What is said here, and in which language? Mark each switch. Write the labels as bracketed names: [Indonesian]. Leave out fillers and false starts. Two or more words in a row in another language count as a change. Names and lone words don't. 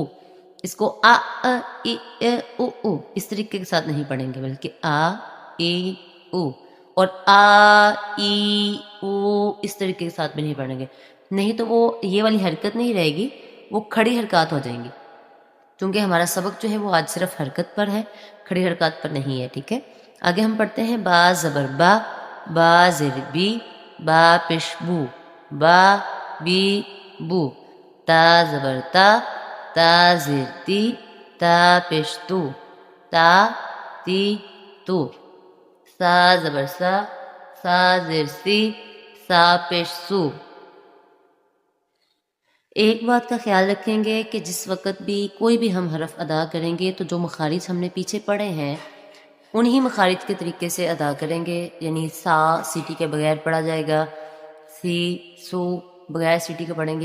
[Urdu] اس کو آ، ای، او، او اس طریقے کے ساتھ نہیں پڑھیں گے، بلکہ آ، ای، او، اور آ، ای، او اس طریقے کے ساتھ بھی نہیں پڑھیں گے، نہیں تو وہ یہ والی حرکت نہیں رہے گی، وہ کھڑی حرکات ہو جائیں گی، کیونکہ ہمارا سبق جو ہے وہ آج صرف حرکت پر ہے، کھڑی حرکات پر نہیں ہے، ٹھیک ہے۔ آگے ہم پڑھتے ہیں با زبر با، با زیر بی، با پیش بو، با، بی، بو۔ تا زبر تا، تا زیر تی، تا پیش تو، تا، تی، تو۔ سا زبر سا، سا زیر سی، سا پیش سو۔ ایک بات کا خیال رکھیں گے کہ جس وقت بھی کوئی بھی ہم حرف ادا کریں گے تو جو مخارج ہم نے پیچھے پڑھے ہیں انہی مخارج کے طریقے سے ادا کریں گے، یعنی سا سیٹی کے بغیر پڑھا جائے گا، سی، سو بغیر سیٹی کے پڑھیں گے۔